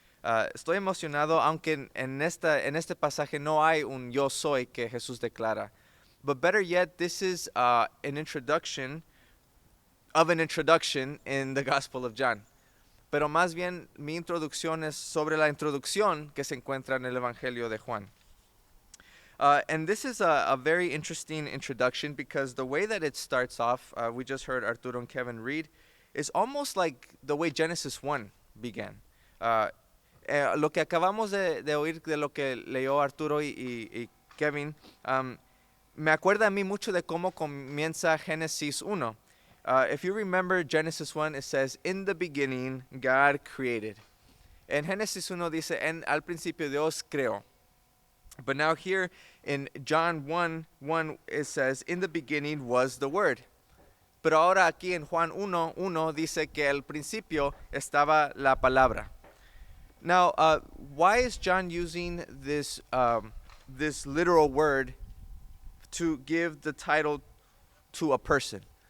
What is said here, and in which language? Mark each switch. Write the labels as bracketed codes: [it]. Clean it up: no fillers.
[es] Estoy emocionado, aunque en este pasaje no hay un yo soy que Jesús declara. [en] But better yet, this is an introduction of an introduction in the Gospel of John. [es] Pero más bien, mi introducción es sobre la introducción que se encuentra en el Evangelio de Juan. [en] And this is a very interesting introduction because the way that it starts off, we just heard Arturo and Kevin read, is almost like the way Genesis 1 began. [es] Lo que acabamos de oír de lo que leyó Arturo y Kevin, me acuerda a mí mucho de cómo comienza Génesis 1. [en] If you remember Genesis 1, it says, in the beginning, God created. [es] En Génesis 1 dice, al principio Dios creó. [en] But now here in John 1, it says, in the beginning was the Word. [es] Pero ahora aquí en Juan 1 dice que al principio estaba la palabra. [en] Now, why is John using this literal word to give the title to a person?